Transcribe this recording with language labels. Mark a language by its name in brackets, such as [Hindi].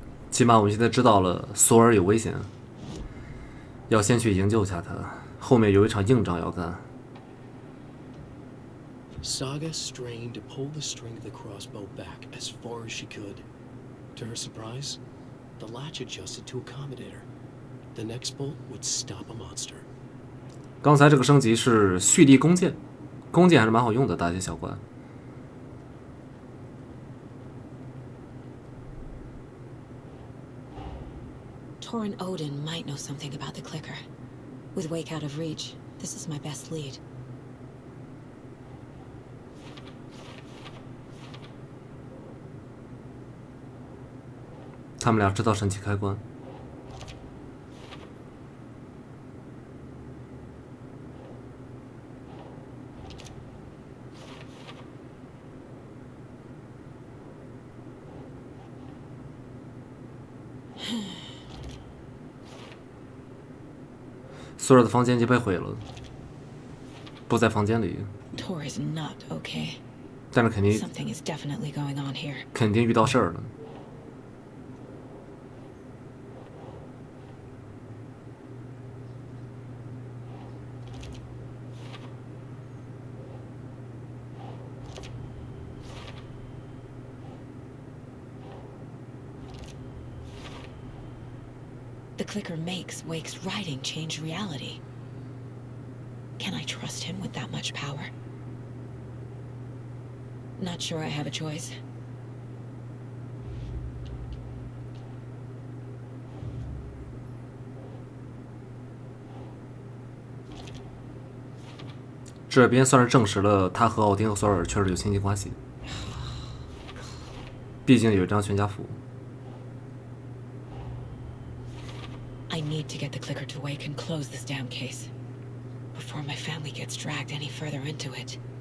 [Chinese] 起码我们现在知道了索尔有危险，要先去营救一下他，后面有一场硬仗要干。 [English] Saga strained to pull the string of the crossbow back as far as she could. To her surprise, the latch adjusted to accommodate her. The next bolt would stop a monster. [Chinese] 刚才这个升级是蓄力弓箭，弓箭还是蛮好用的，打一些小怪。 [English] Torrin Odin might know something about the clicker. With Wake out of reach, this is my best lead. [Chinese] 他们俩知道神奇开关。索尔的房间已经被毁了，不在房间里。 [English] Tor is not okay. [Chinese] 但是肯定 [English] Something is definitely going on here. [Chinese] 肯定遇到事儿了。 [English] The clicker makes Wake's writing change reality. Can I trust him with that much power? Not sure I have a choice. [Chinese] 这边算是证实了他和奥丁和索尔确实有亲戚关系，毕竟有一张全家福。 [English] I need to get the clicker to Wake and close this damn case before my family gets dragged any further into it.